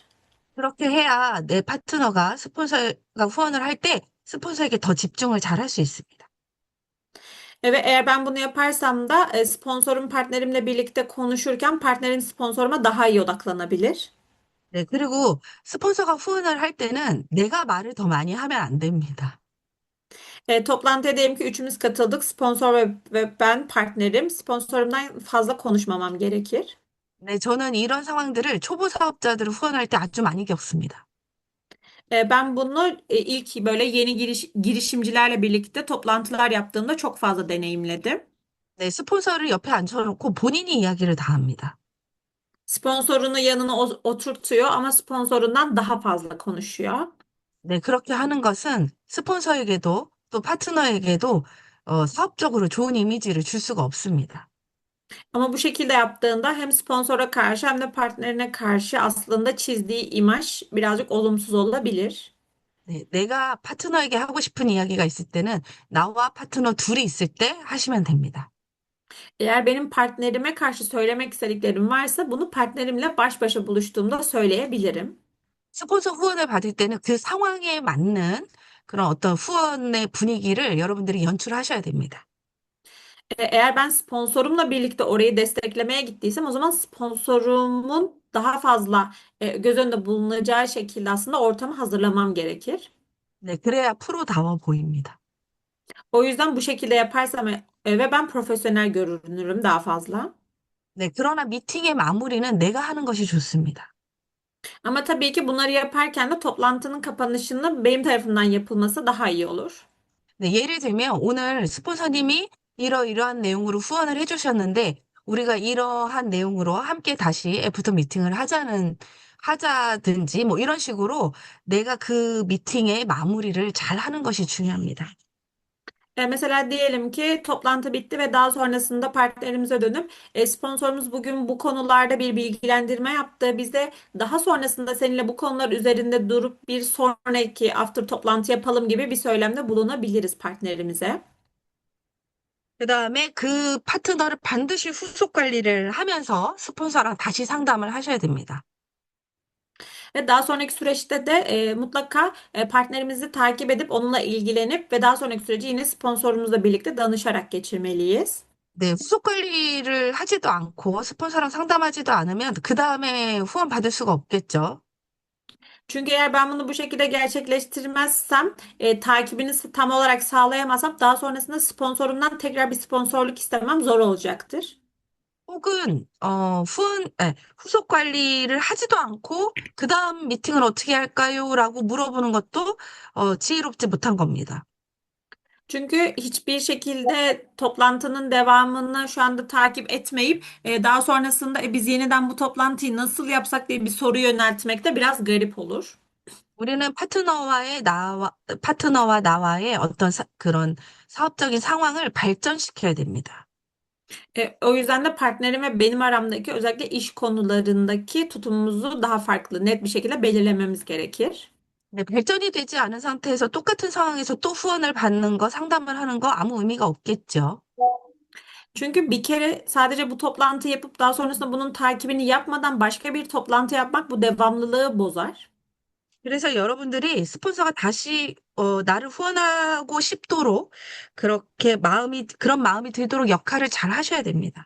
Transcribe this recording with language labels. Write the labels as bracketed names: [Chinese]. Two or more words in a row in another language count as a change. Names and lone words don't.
[Korean] 그렇게 해야 내 파트너가 스폰서가 후원을 할 때 스폰서에게 더 집중을 잘 할 수 있습니다. [Turkish] Ve eğer ben bunu yaparsam da sponsorum partnerimle birlikte konuşurken partnerim sponsoruma daha iyi odaklanabilir. [Korean] 네, 그리고 스폰서가 후원을 할 때는 내가 말을 더 많이 하면 안 됩니다. [Turkish] Toplantıya diyelim ki üçümüz katıldık. Sponsor ve ben partnerim. Sponsorumdan fazla konuşmamam gerekir. [Korean] 네, 저는 이런 상황들을 초보 사업자들을 후원할 때 아주 많이 겪습니다. [Turkish] Ben bunu ilk böyle yeni girişimcilerle birlikte toplantılar yaptığımda çok fazla deneyimledim. [Korean] 네, 스폰서를 옆에 앉혀놓고 본인이 이야기를 다 합니다. [Turkish] Sponsorunu yanına oturtuyor ama sponsorundan daha fazla konuşuyor. [Korean] 네, 그렇게 하는 것은 스폰서에게도 또 파트너에게도 사업적으로 좋은 이미지를 줄 수가 없습니다. [Turkish] Ama bu şekilde yaptığında hem sponsora karşı hem de partnerine karşı aslında çizdiği imaj birazcık olumsuz olabilir. [Korean] 네, 내가 파트너에게 하고 싶은 이야기가 있을 때는 나와 파트너 둘이 있을 때 하시면 됩니다. [Turkish] Eğer benim partnerime karşı söylemek istediklerim varsa bunu partnerimle baş başa buluştuğumda söyleyebilirim. [Korean] 스폰서 후원을 받을 때는 그 상황에 맞는 그런 어떤 후원의 분위기를 여러분들이 연출하셔야 됩니다. [Turkish] Eğer ben sponsorumla birlikte orayı desteklemeye gittiysem o zaman sponsorumun daha fazla göz önünde bulunacağı şekilde aslında ortamı hazırlamam gerekir. [Korean] 네, 그래야 프로다워 보입니다. [Turkish] O yüzden bu şekilde yaparsam ve ben profesyonel görünürüm daha fazla. [Korean] 네, 그러나 미팅의 마무리는 내가 하는 것이 좋습니다. [Turkish] Ama tabii ki bunları yaparken de toplantının kapanışının benim tarafından yapılması daha iyi olur. [Korean] 네, 예를 들면 오늘 스폰서님이 이러이러한 내용으로 후원을 해주셨는데 우리가 이러한 내용으로 함께 da시 애프터 미팅을 하자든지 뭐 이런 식으로 내가 그 미팅의 마무리를 잘 하는 것이 중요합니다. [Turkish] Mesela diyelim ki toplantı bitti ve daha sonrasında partnerimize dönüp sponsorumuz bugün bu konularda bir bilgilendirme yaptı. Biz de daha sonrasında seninle bu konular üzerinde durup bir sonraki after toplantı yapalım gibi bir söylemde bulunabiliriz partnerimize. [Korean] 그다음에 그 파트너를 반드시 후속 관리를 하면서 스폰서랑 다시 상담을 하셔야 됩니다. [Turkish] Ve daha sonraki süreçte de mutlaka partnerimizi takip edip onunla ilgilenip ve daha sonraki süreci yine sponsorumuzla birlikte danışarak geçirmeliyiz. [Korean] 네, 후속 관리를 하지도 않고 스폰서랑 상담하지도 않으면 그 다음에 후원 받을 수가 없겠죠. [Turkish] Çünkü eğer ben bunu bu şekilde gerçekleştirmezsem, takibini tam olarak sağlayamazsam daha sonrasında sponsorumdan tekrar bir sponsorluk istemem zor olacaktır. [Korean] 혹은 후속 관리를 하지도 않고 그 다음 미팅을 어떻게 할까요? 라고 물어보는 것도 지혜롭지 못한 겁니다. [Turkish] Çünkü hiçbir şekilde toplantının devamını şu anda takip etmeyip daha sonrasında biz yeniden bu toplantıyı nasıl yapsak diye bir soru yöneltmek de biraz garip olur. [Korean] 우리는 파트너와 나와의 어떤 그런 사업적인 상황을 발전시켜야 됩니다. [Turkish] O yüzden de partnerim ve benim aramdaki özellikle iş konularındaki tutumumuzu daha farklı, net bir şekilde belirlememiz gerekir. [Korean] 네, 발전이 되지 않은 상태에서 똑같은 상황에서 또 후원을 받는 거, 상담을 하는 거 아무 의미가 없겠죠. [Turkish] Çünkü bir kere sadece bu toplantı yapıp daha sonrasında bunun takibini yapmadan başka bir toplantı yapmak bu devamlılığı bozar. [Korean] 그래서 여러분들이 스폰서가 다시 나를 후원하고 싶도록 그런 마음이 들도록 역할을 잘 하셔야 됩니다.